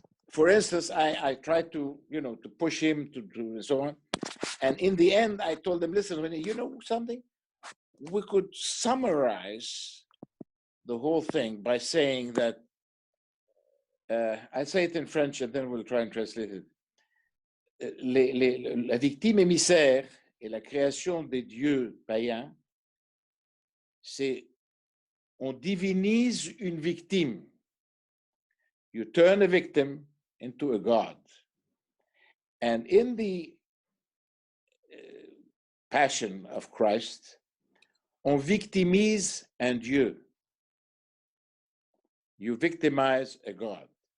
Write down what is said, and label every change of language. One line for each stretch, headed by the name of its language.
English: For instance, I tried to, you know, to push him to and so on. And in the end, I told him, listen, René, you know something? We could summarize the whole thing by saying that, I'll say it in French and then we'll try and translate it.
French: La victime émissaire et la création des dieux païens, c'est on divinise une victime.
English: You turn a victim into a god. And in the Passion of Christ,
French: on victimise un Dieu.
English: You victimize a God.